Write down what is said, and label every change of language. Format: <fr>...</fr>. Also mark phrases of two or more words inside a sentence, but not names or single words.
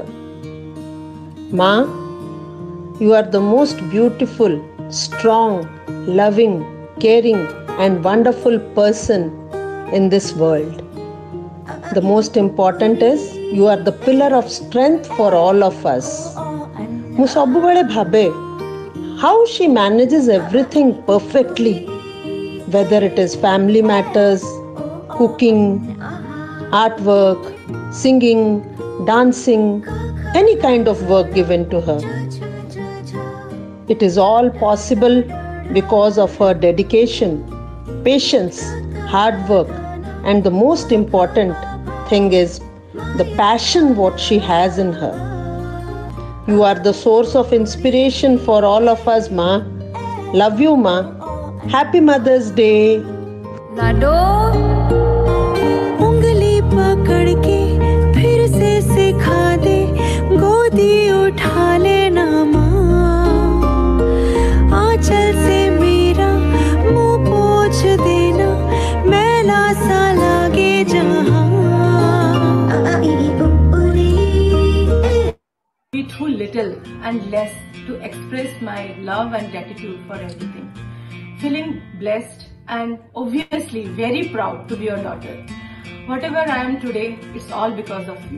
<en>Ma, you are the most beautiful, strong, loving, caring, and wonderful person in this world. The most important is you are the pillar of strength for all of us.</en> <or>ମୁଁ ସବୁବେଳେ ଭାବେ</or> <en>how she manages everything perfectly, whether it is family matters, cooking, artwork, singing, dancing, any kind of work given to her. It is all possible because of her dedication, patience, hard work, and the most important thing is the passion what she has in her. You are the source of inspiration for all of us, Ma. Love you, Ma. Happy Mother's Day.</en> <hi>लाडो उंगली पकड़ के फिर से सिखा दे, गोदी उठा लेना माँ, आंचल से मेरा मुंह पोंछ देना, मैला सा लागे जहाँ।</hi> <en>Be too little and less to express my love and gratitude for everything. Feeling blessed and obviously very proud to be your daughter. Whatever I am today, it's all because of you.</en>